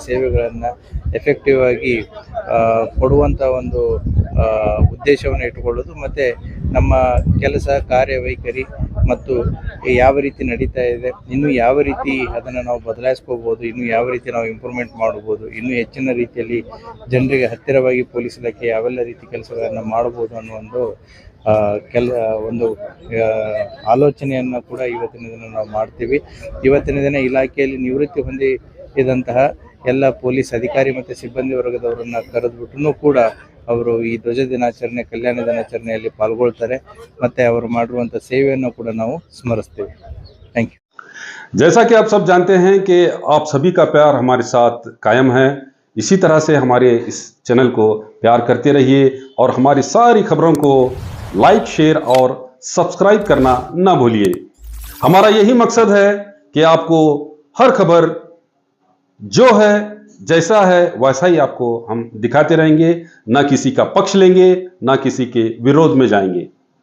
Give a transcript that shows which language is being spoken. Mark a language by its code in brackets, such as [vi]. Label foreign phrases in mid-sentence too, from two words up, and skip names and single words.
[kn] ಸೇವೆಗಳನ್ನು ಎಫೆಕ್ಟಿವ್ ಆಗಿ ಕೊಡುವಂಥ ಒಂದು ಉದ್ದೇಶವನ್ನು ಇಟ್ಟುಕೊಳ್ಳೋದು, ಮತ್ತು ನಮ್ಮ ಕೆಲಸ ಕಾರ್ಯವೈಖರಿ ಮತ್ತು ಯಾವ ರೀತಿ ನಡೀತಾ ಇದೆ, ಇನ್ನು ಯಾವ ರೀತಿ ಅದನ್ನು ನಾವು ಬದಲಾಯಿಸ್ಕೋಬೋದು, ಇನ್ನು ಯಾವ ರೀತಿ ನಾವು ಇಂಪ್ರೂವ್ಮೆಂಟ್ ಮಾಡ್ಬೋದು, ಇನ್ನೂ ಹೆಚ್ಚಿನ ರೀತಿಯಲ್ಲಿ ಜನರಿಗೆ ಹತ್ತಿರವಾಗಿ ಪೊಲೀಸ್ ಇಲಾಖೆ ಯಾವೆಲ್ಲ ರೀತಿ ಕೆಲಸಗಳನ್ನು ಮಾಡ್ಬೋದು ಅನ್ನೋ ಒಂದು ಆಲೋಚನೆಯನ್ನು ಕೂಡ ಇವತ್ತಿನ ದಿನ ನಾವು ಮಾಡ್ತೀವಿ. ಇವತ್ತಿನ ದಿನ ಇಲಾಖೆಯಲ್ಲಿ ನಿವೃತ್ತಿ ಹೊಂದಿದಂತಹ ಎಲ್ಲ ಪೊಲೀಸ್ ಅಧಿಕಾರಿ ಮತ್ತು ಸಿಬ್ಬಂದಿ ವರ್ಗದವರನ್ನು ಕರೆದುಬಿಟ್ಟು ಕೂಡ ಅವರು ಈ ಧ್ವಜ ದಿನಾಚರಣೆ, ಕಲ್ಯಾಣ ದಿನಾಚರಣೆಯಲ್ಲಿ ಪಾಲ್ಗೊಳ್ತಾರೆ ಮತ್ತು ಅವರು ಮಾಡಿರುವಂಥ ಸೇವೆಯನ್ನು ಕೂಡ ನಾವು ಸ್ಮರಿಸ್ತೀವಿ. [en] thank you. [hi] जैसा कि आप सब जानते हैं कि आप सभी का प्यार हमारे साथ कायम है, इसी तरह से हमारे इस चैनल को प्यार करते रहिए और हमारी सारी खबरों को [en] like, share [hi] और सब्सक्राइब करना ना भूलिए। हमारा यही मकसद है कि आपको हर खबर जो है, जैसा है वैसा ही आपको हम दिखाते रहेंगे, ना किसी का पक्ष लेंगे, ना किसी के विरोध में जाएंगे।